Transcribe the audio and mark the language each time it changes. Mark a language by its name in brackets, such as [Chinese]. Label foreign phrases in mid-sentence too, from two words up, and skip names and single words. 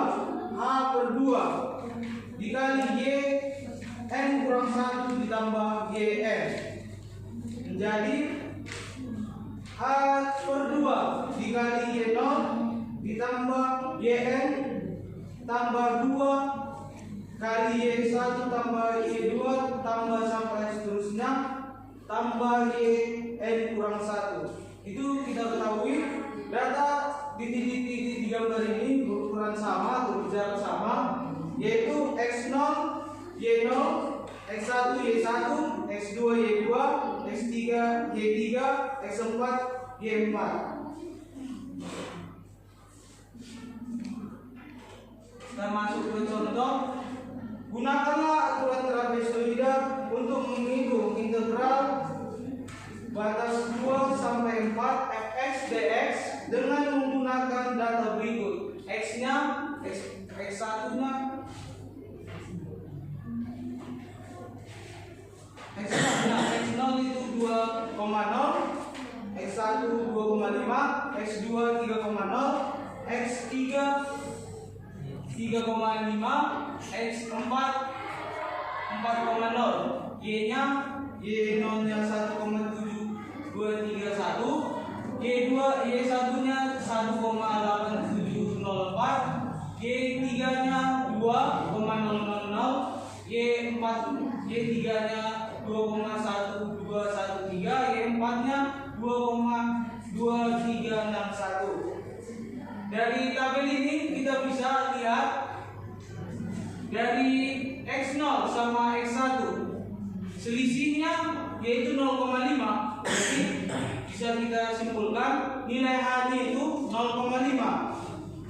[Indonesian] h per 2 dikali y n kurang 1 ditambah yn menjadi h per 2 dikali y0 ditambah yn tambah 2 kali y1 tambah y2 tambah sampai seterusnya tambah yn kurang 1. Itu kita ketahui data di titik-titik di gambar ini berukuran sama atau berjarak sama, yaitu x0 y0 x1 y1 x2 y2 x3 y3 x4 y4. Kita masuk ke contoh. Gunakanlah aturan trapezoida untuk menghitung integral batas 2 sampai 4 fx dx dengan menggunakan data berikut. X-nya x1-nya x0 itu 2,0, x1 2,5, x2 3,0, x3 3,5, x4 4,0, y-nya y0 nya 1,7231, y1 nya 1,8704, y3 nya 2,000, y3 nya 2,1213, y4 nya 2,2361. Dari tabel ini kita bisa lihat dari x0 sama x1 selisihnya yaitu 0,5. Jadi bisa kita simpulkan nilai h-nya itu 0,5.